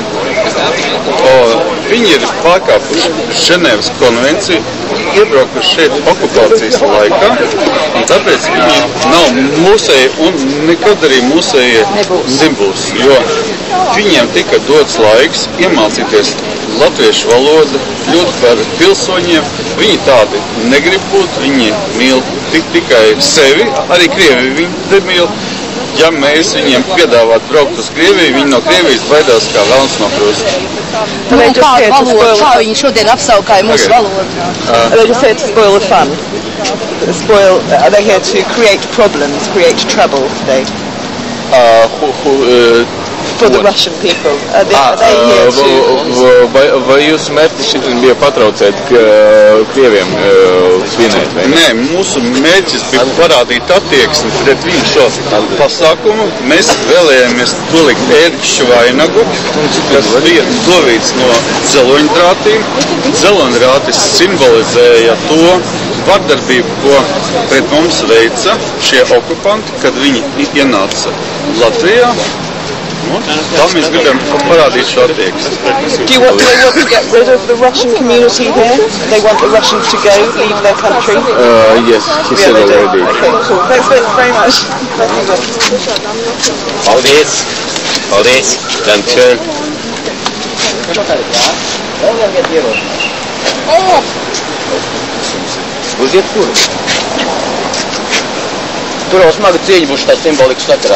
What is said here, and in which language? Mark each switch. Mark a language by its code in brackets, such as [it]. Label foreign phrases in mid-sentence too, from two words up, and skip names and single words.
[lv] Viņi ir pārkāpuši Ženēvas konvenciju, iebraukuši šeit okupācijas laikā, un tāpēc viņi nav mūsēji un nekad arī mūsēji nebūs, jo viņiem tika dots laiks iemācīties latviešu valodu, kļūt par pilsoņiem. Viņi tādi negrib būt, viņi mīl tikai sevi, arī Krievi viņi mīl. Ja mēs viņiem piedāvāt braukt uz Krieviju, viņi no Krievijas baidās kā velns no krusta. Kādu valodu, kā viņi šodien apsaukāja mūsu valodu? [en] They just here to spoil the fun. They're here to create problems, create trouble today. For the Russian people. Are they here to... [lv] Vai jūsu mērķis šitien bija patraucēt Krieviem svinēt? Nē, mūsu mērķis bija parādīt attieksmi pret viņu šo pasākumu. Mēs vēlējāmies nolikt ērkšķu vainagu, kas bija dovīts no dzeloņdrātīm. Dzeloņdrātis simbolizēja to vardarbību, ko pret mums veica šie okupanti, kad viņi ienāca Latvijā. Tā mēs gribam parādīt šo attieksmi. [en] Do they want to get rid of the Russian community here? They want the Russians to go, leave their country? Yes, he said already. Okay, cool. Thanks very much. [lv] Paldies. Dankeschön. Uz jebkuru. Tur jau smaga cīņa būs tā simbolikas sakarā.